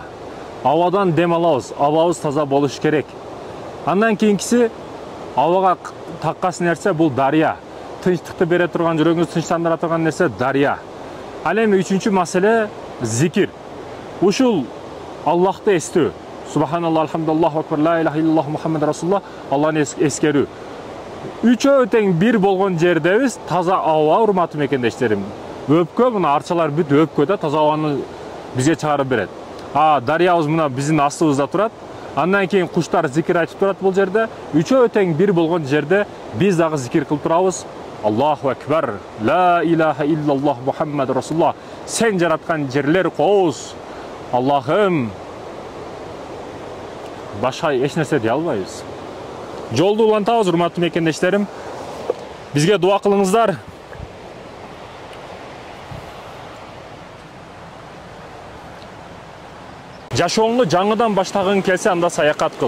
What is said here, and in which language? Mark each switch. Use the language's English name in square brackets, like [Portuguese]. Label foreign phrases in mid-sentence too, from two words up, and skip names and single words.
[Kyrgyz] Абадан дем алабыз. Абабыз таза болуш керек. Андан кийинкиси абага таккас нерсе бул дарыя. Тынчтыкты бере турган, жүрөгүңүздү тынчтандыра турган нерсе дарыя. Ал эми үчүнчү маселе зикир. Ушул Аллахты эстөө. [Arabic] سبحان الله، الحمد لله، أكبر، لا إله إلا الله، محمد رسول الله. [Kyrgyz] Алланы эскерүү. Үчөө тең бир болгон жердебиз. Таза аба, урматтуу мекендештерим. Өпкө, мына арчалар бүт өпкө да таза абаны бизге чыгарып берет. Дарыябыз мына биздин астыбызда турат. Андан кийин куштар зикир айтып турат бул жерде. Үчөө тең бир болгон жерде биз дагы зикир кылып турабыз. [Arabic] الله أكبر، لا إله إلا الله، محمد رسول الله. [Kyrgyz] Сен жараткан жерлер коос. Аллахым. Башка эч нерсе дей албайбыз. Жолду улантабыз, урматтуу мекендештерим. Бизге дуа кылыңыздар. Жашооңду жаңыдан баштагың келсе, анда саякат кыл.